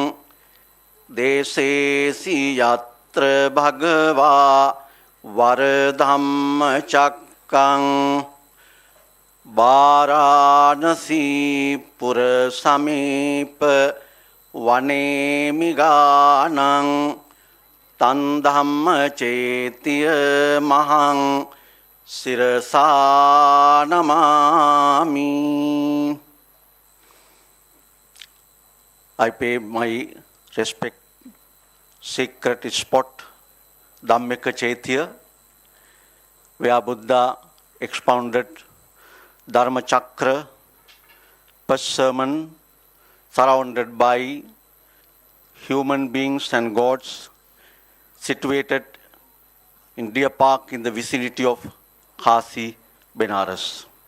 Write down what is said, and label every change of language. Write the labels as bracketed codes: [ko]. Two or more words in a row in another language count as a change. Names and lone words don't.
[pi] දේශේසි යත්‍ර භගවා වරධම්මචක්කං වාරාණසී පුර සමීප වනේමිගානං තන් ධම්මචේතිය මහං Sirasa namami. [en] I pay my respect sacred spot Dhammacakkappavattana, where Buddha expounded Dhammacakkappavattana, first sermon surrounded by human beings and gods, situated in Deer Park in the vicinity of Kasi, Benares.